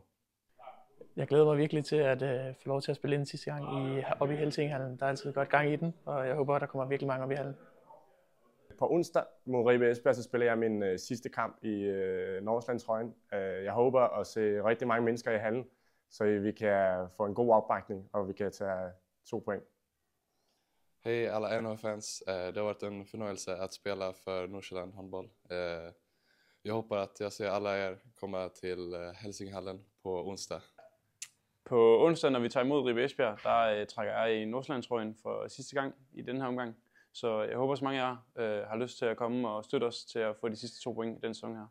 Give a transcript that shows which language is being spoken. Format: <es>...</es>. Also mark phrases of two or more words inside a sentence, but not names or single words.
<da>Jeg glæder mig virkelig til at få lov til at spille ind sidste gang oppe i Helsingehallen. Der er altid godt gang i den, og jeg håber, at der kommer virkelig mange op i hallen. På onsdag mod Ribe Esbjerg, så spiller jeg min sidste kamp i Nordsjællandstrøjen. Jeg håber at se rigtig mange mennesker i hallen, så vi kan få en god opbakning, og vi kan tage 2 point.</da> <sv>Hej alla NHL-fans. Det har varit en förnöjelse att spela för Nordsjælland handboll. Jag hoppas att jag ser alla er komma till Helsinghallen på onsdag.</sv> <da>På onsdag, når vi tager imod Ribe Esbjerg, der trækker jeg i Nordsjællandstrøjen for sidste gang i den her omgang. Så jeg håber, så mange af jer har lyst til at komme og støtte os til at få de sidste 2 point i den sæson her.</da>